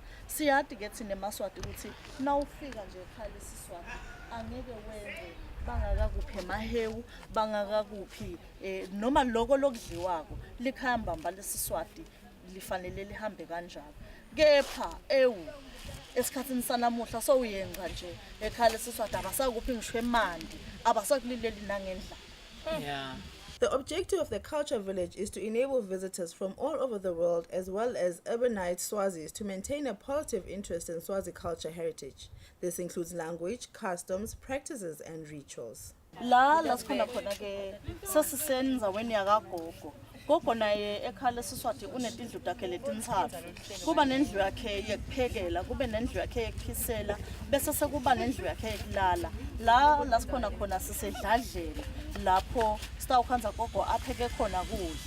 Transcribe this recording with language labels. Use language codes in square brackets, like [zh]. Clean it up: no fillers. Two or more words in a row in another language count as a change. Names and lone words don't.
[ss] Siyathi ke thina eMaswati ukuthi nawufika nje ekhaya leSiswati angeke wenze bangakakuphi emahewu bangakakuphi noma loko lokudliwako likhaya mbamba leSiswati lifanele lihambe kanjalo. Kepha esikhathini sanamuhla sowuyenqa nje ekhaya leSiswati abasakuphi ngisho emandi abasakulileli nangendla. Yeah. [en] The objective of the Culture Village is to enable visitors from all over the world as well as urbanite Swazis to maintain a positive interest in Swazi culture heritage. This includes language, customs, practices and rituals. [ss] La sikhona khona ke sesisendzaweni yakagogo. Gogo naye ekhala leSiswati unetindlu takhe letintsatfu. Kuba nendlu yakhe yekuphekela, kube nendlu yakhe yekuphisela, bese sekuba nendlu yakhe yekulala. La sikhona khona sisedladlela lapho sitawukhanza gogo apheke khona kudla.